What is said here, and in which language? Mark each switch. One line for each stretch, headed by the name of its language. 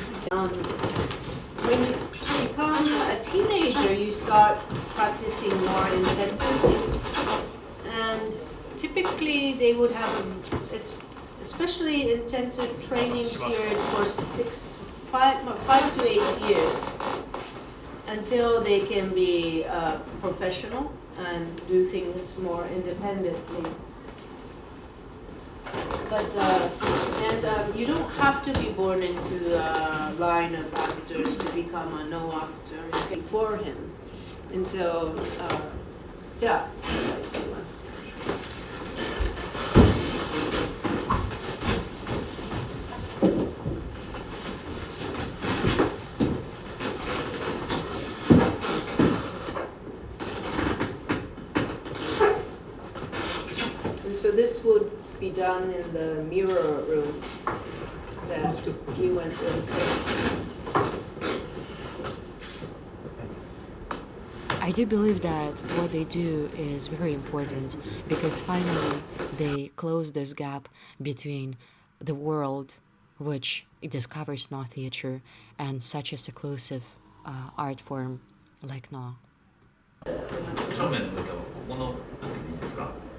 English: When you become a teenager, you start practicing more intensively, and typically they would have especially intensive training period for 5 to 8 years until they can be professional and do things more independently. But you don't have to be born into a line of actors to become a Noh actor for him. And so,
Japanese: じゃあお願いします。
English: So this would be done in the mirror room that you went in first. I do believe that what they do is very important because finally they close this gap between the world, which discovers Noh theater, and such a seclusive art form like Noh.
Japanese: 正面の方、ここのいいですか？